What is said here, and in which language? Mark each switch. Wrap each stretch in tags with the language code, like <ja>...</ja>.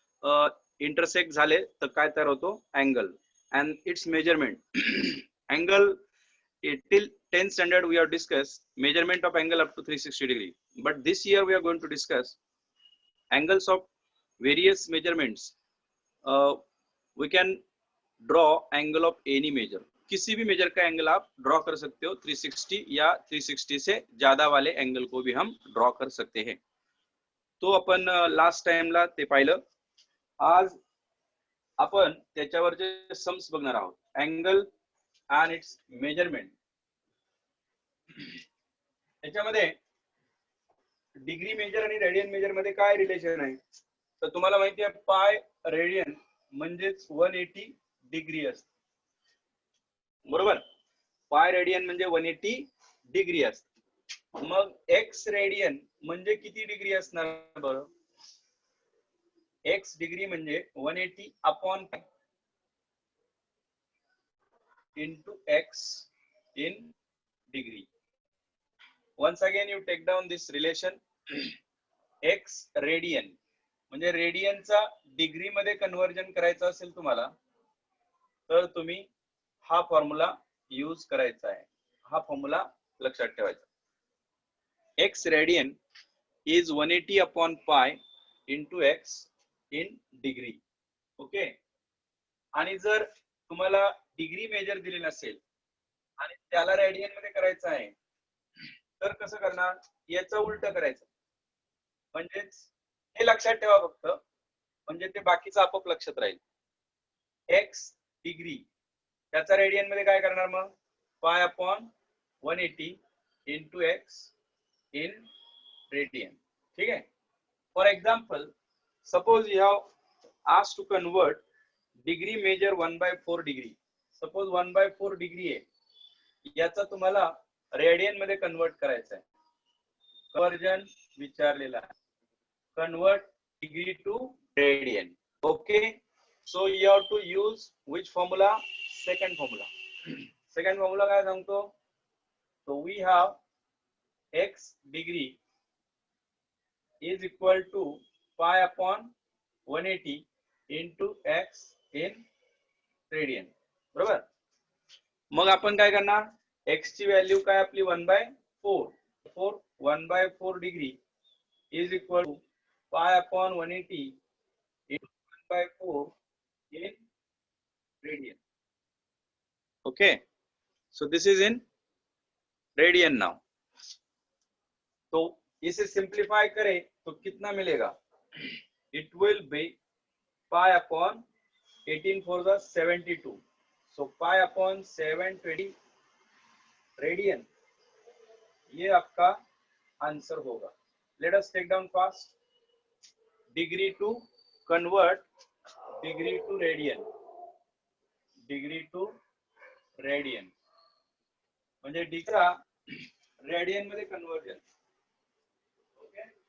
<mr>Intersect झाले तर काय तयार होतो angle and it's measurement angle</mr> <en>till 10th standard we have discussed measurement of angle up to 360 degree, but this year we are going to discuss angles of various measurements. We can draw angle of any measure,</en> <hi>किसी भी major का angle आप draw कर सकते हो 360 या 360 से ज्यादा वाले एंगल को भी हम ड्रॉ कर सकते हैं.</hi> <mr>तो आपण लास्ट टाइमला ते पाहिलं. आज आपण त्याच्यावरचे सम्स बघणार आहोत.</mr> <en>Angle and its measurement.</en> <mr>त्याच्यामध्ये डिग्री मेजर आणि रेडियन मेजर मध्ये काय रिलेशन आहे तर तुम्हाला माहिती आहे पाय रेडियन म्हणजेच 180 डिग्री असते. बरोबर. पाय रेडियन म्हणजे 180 डिग्री असते. मग एक्स रेडियन म्हणजे किती डिग्री असणार बरं.</mr> <en>X degree म्हणजे 180 upon into x in degree. Once again you take down this relation.</en> <mr>x radian म्हणजे रेडियनचा डिग्री मध्ये कन्वर्जन करायचं असेल तुम्हाला तर तुम्ही हा फॉर्म्युला यूज करायचा आहे. हा फॉर्म्युला लक्षात ठेवायचा.</mr> <en>x radian is 180 upon pi into x in degree. Okay.</en> <mr>आणि जर तुम्हाला डिग्री मेजर दिली नसेल आणि त्याला रेडियन मध्ये करायचं आहे तर कसं करणार. याचं उलट करायचं. म्हणजेच हे लक्षात ठेवा फक्त म्हणजे ते बाकीचं आपोआप लक्षात राहील. एक्स डिग्री त्याचा रेडियन मध्ये काय करणार मग pi upon 180 into x in radian. ठीक आहे.</mr> <en>For example suppose you have asked to convert degree measure 1/4 degree.</en> <mr>Suppose 1/4 degree आहे याचा तुम्हाला रेडियन मध्ये कन्वर्ट करायचं आहे. कन्वर्जन विचारलेला आहे.</mr> <en>Convert degree to radian. Okay. So you have to use which formula. Second formula.</en> <mr>Second formula काय सांगतो.</mr> <en>So we have x degree is equal to pi upon 180 into x in radian.</en> <mr>बरोबर. मग आपण काय करणार. X ची value काय आपली 1/4.</mr> <en>1/4 degree is equal to pi upon 180 into 1/4 in radian. Okay. So this is in radian now.</en> <hi>तो इसे simplify करें तो कितना मिलेगा.</hi> <en>It will be pi upon 18 for the 72. So pi upon 720 radian.</en> <hi>ये आपका आंसर होगा. Let us take down fast.</hi> <en>Degree to convert degree to radian.</en> <mr>Degree two radian म्हणजे डिग्री रेडियन मध्ये कन्वर्जन. ओके.</mr>